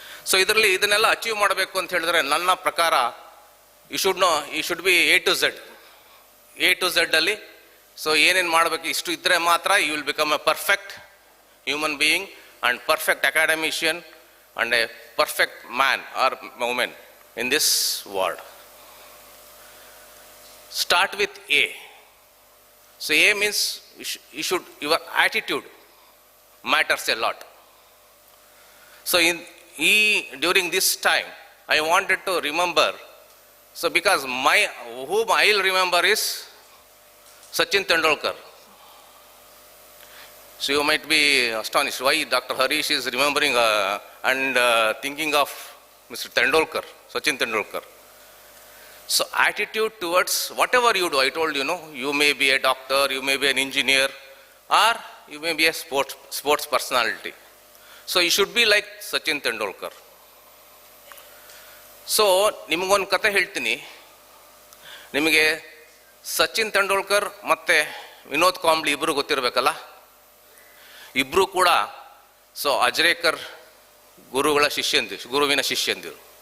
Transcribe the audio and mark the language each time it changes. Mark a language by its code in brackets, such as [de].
[en] so [kn] ಇದರಲ್ಲಿ ಇದನ್ನೆಲ್ಲ achieve ಮಾಡಬೇಕು ಅಂತ ಹೇಳಿದ್ರೆ ನನ್ನ ಪ್ರಕಾರ [en] you should be A to Z [kn] ಅಲ್ಲಿ ಸೊ ಏನೇನು ಮಾಡಬೇಕು ಇಷ್ಟು ಇದ್ದರೆ ಮಾತ್ರ [en] You will become a perfect human being and perfect academician and a perfect man or women in this world. Start with A. So A means your attitude matters a lot. So during this time, I wanted to remember, so because whom I will remember is Sachin Tendulkar. So you might be astonished why Dr. Harish is remembering and thinking of Mr. Tendulkar, Sachin Tendulkar. So attitude towards whatever you do, I told you, you may be a doctor, you may be an engineer, or you may be a sports personality. So you should be like Sachin Tendulkar. [kn] So ನಿಮಗೊಂದು ಕತೆ ಹೇಳ್ತೀನಿ. ನಿಮಗೆ ಸಚಿನ್ ತೆಂಡೂಲ್ಕರ್ ಮತ್ತು ವಿನೋದ್ ಕಾಂಬ್ಳಿ ಇಬ್ಬರು ಗೊತ್ತಿರಬೇಕಲ್ಲ. ಇಬ್ಬರು ಕೂಡ so ಅಜ್ರೇಕರ್ ಗುರುವಿನ ಶಿಷ್ಯಂದಿರು.